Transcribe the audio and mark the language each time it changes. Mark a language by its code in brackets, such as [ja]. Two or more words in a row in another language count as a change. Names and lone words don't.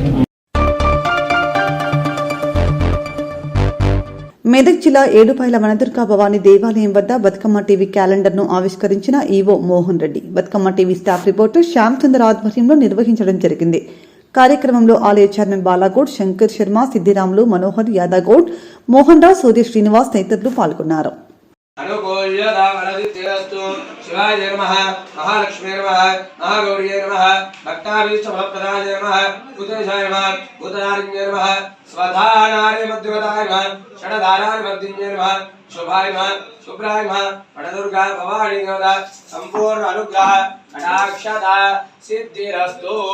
[te] మెదక్ జిల్లా ఏడుపాయల వనదుర్గా భవానీ దేవాలయం వద్ద బతుకమ్మ టీవీ క్యాలెండర్ను ఆవిష్కరించిన ఈవో మోహన్ రెడ్డి బతుకమ్మ టీవీ స్టాఫ్ రిపోర్టర్ శ్యామ్ చంద్ర ఆధ్వర్యంలో నిర్వహించడం జరిగింది. కార్యక్రమంలో ఆలయ చైర్మన్ బాలాగౌడ్, శంకర్ శర్మ, సిద్దిరాములు, మనోహర్, యాదగౌడ్, మోహన్ రావు, సూర్య శ్రీనివాస్ తదితరులు పాల్గొన్నారు. [sa] शिवाय नमः, महालक्ष्मी नमः, महागौरी नमः, भक्ताभीष्टफलप्रदाय नमः, कुतेशाय नमः, भूतनारिण्य नमः, स्वधानाय मध्यवदाय नमः, षडधाराय मध्यन्य नमः, शुभाय नमः, शुभ्राय नमः, वनदुर्गा भवानी नमः, संपूर्ण अनुग्रह कटाक्षता सिद्धिरस्तु.